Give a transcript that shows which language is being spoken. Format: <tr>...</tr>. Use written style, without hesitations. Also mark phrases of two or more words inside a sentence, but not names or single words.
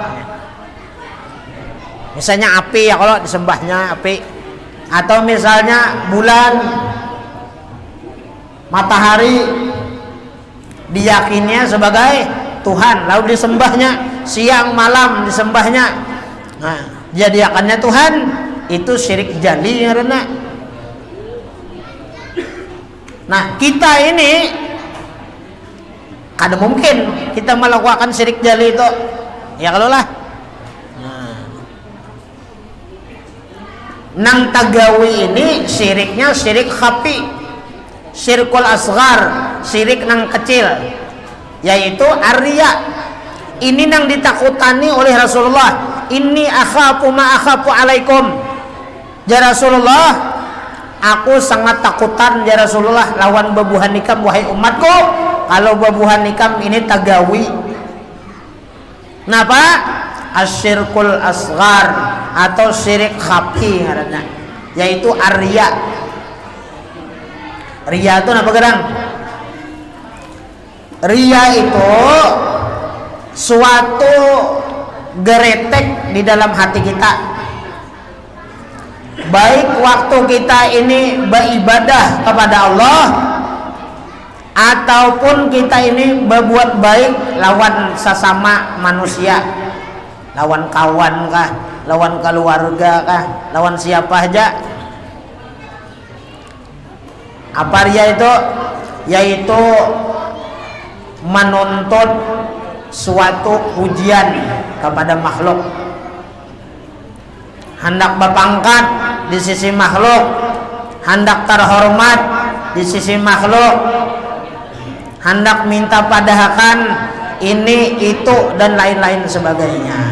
<id>Misalnya api ya, kalau disembahnya api, atau misalnya bulan, matahari diyakininya sebagai Tuhan, lalu disembahnya siang malam, disembahnya. Nah, jadikannya Tuhan, itu syirik jali karena.</id> <bjn>Nah, kita ini kada mungkin kita melakukan syirik jali itu.</bjn> <id>Ya kalau lah.</id> <bjn>Nang tagawi ini syiriknya syirik khafi,</bjn> <ar>syirkul asghar,</ar> <bjn>syirik nang kecil, yaitu arya. Ini nang ditakutani oleh Rasulullah.</bjn> <ar>Inni akhafu ma akhafu alaikum.</ar> <bjn>Ya Rasulullah, aku sangat takutan ya Rasulullah lawan babuhan nikam wahai umatku, kalau babuhan nikam ini tagawi. Kenapa?</bjn> <ar>Asyirkul asghar</ar> <bjn>atau syirik khafi ngaranna, yaitu arya.</bjn> <id>Riya itu apa gerang? Riya itu suatu geretek di dalam hati kita. Baik waktu kita ini beribadah kepada Allah, ataupun kita ini berbuat baik lawan sesama manusia, lawan kawan kah, lawan keluarga kah, lawan siapa aja. Apa riya itu? Yaitu menuntut suatu pujian kepada makhluk, hendak berpangkat di sisi makhluk, hendak terhormat di sisi makhluk, hendak minta padahakan ini itu dan lain-lain sebagainya.</id>